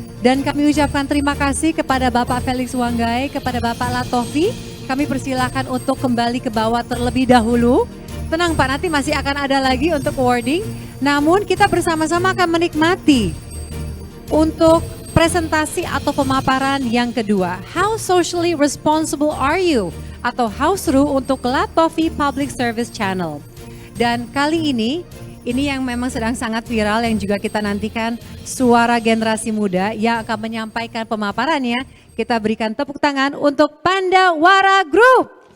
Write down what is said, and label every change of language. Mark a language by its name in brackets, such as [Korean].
[Indonesian] Dan kami ucapkan terima kasih kepada Bapak Felix Wanggae, kepada Bapak Latofi. Kami persilakan untuk kembali ke bawah terlebih dahulu. Tenang Pak, nanti masih akan ada lagi untuk awarding. Namun kita bersama-sama akan menikmati untuk presentasi atau pemaparan yang kedua. [English] How socially responsible are you? [Indonesian] Atau how seru untuk Latofi Public Service Channel. Dan kali ini yang memang sedang sangat viral, yang juga kita nantikan suara generasi muda yang akan menyampaikan pemaparannya. Kita berikan tepuk tangan untuk Pandawara Group.